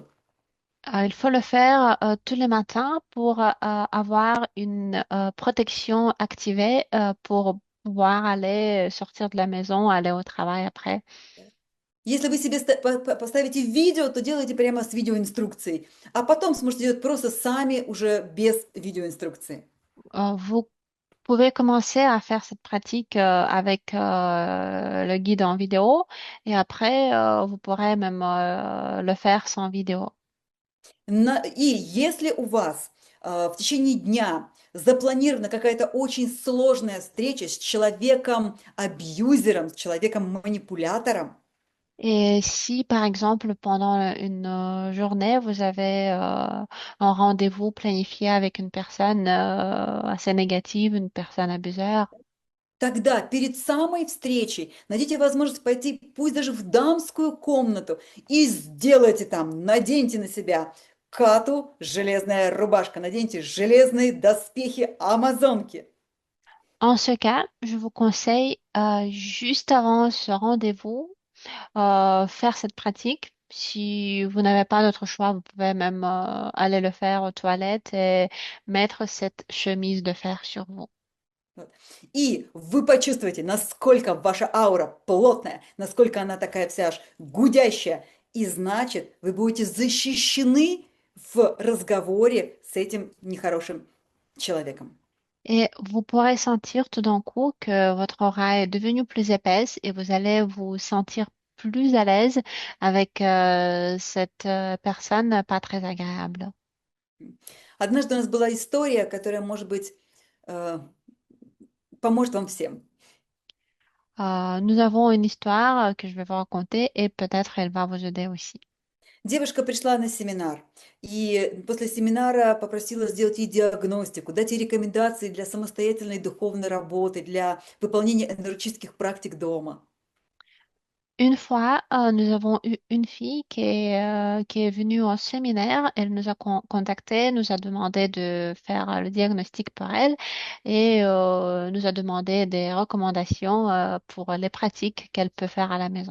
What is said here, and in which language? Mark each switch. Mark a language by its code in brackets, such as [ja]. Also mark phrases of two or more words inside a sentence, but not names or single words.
[fr] Il faut le faire tous les matins pour avoir une protection activée pour pouvoir aller sortir de la maison, aller au travail après. [ru] Если вы себе поставите видео, то делайте прямо с видеоинструкцией, а потом сможете делать просто сами уже без видеоинструкции. [fr] Vous pouvez commencer à faire cette pratique avec le guide en vidéo et après, vous pourrez même le faire sans vidéo. [ru] И если у вас в течение дня запланирована какая-то очень сложная встреча с человеком-абьюзером, с человеком-манипулятором, [fr] Et si, par exemple, pendant une journée, vous avez un rendez-vous planifié avec une personne assez négative, une personne abuseur, [ru] тогда перед самой встречей найдите возможность пойти, пусть даже в дамскую комнату, и сделайте там, наденьте на себя кату, железная рубашка, наденьте железные доспехи амазонки. [fr] en ce cas, je vous conseille juste avant ce rendez-vous, faire cette pratique. Si vous n'avez pas d'autre choix, vous pouvez même aller le faire aux toilettes et mettre cette chemise de fer sur vous. [ru] Вот. И вы почувствуете, насколько ваша аура плотная, насколько она такая вся аж гудящая. И значит, вы будете защищены в разговоре с этим нехорошим человеком. [fr] Et vous pourrez sentir tout d'un coup que votre aura est devenue plus épaisse et vous allez vous sentir plus à l'aise avec cette personne pas très agréable. [ru] Однажды у нас была история, которая, может быть, э, поможет вам всем. [fr] Nous avons une histoire que je vais vous raconter et peut-être elle va vous aider aussi. [ru] Девушка пришла на семинар, и после семинара попросила сделать ей диагностику, дать ей рекомендации для самостоятельной духовной работы, для выполнения энергетических практик дома. [fr] Une fois, nous avons eu une fille qui est venue au séminaire. Elle nous a contacté, nous a demandé de faire le diagnostic pour elle et nous a demandé des recommandations pour les pratiques qu'elle peut faire à la maison.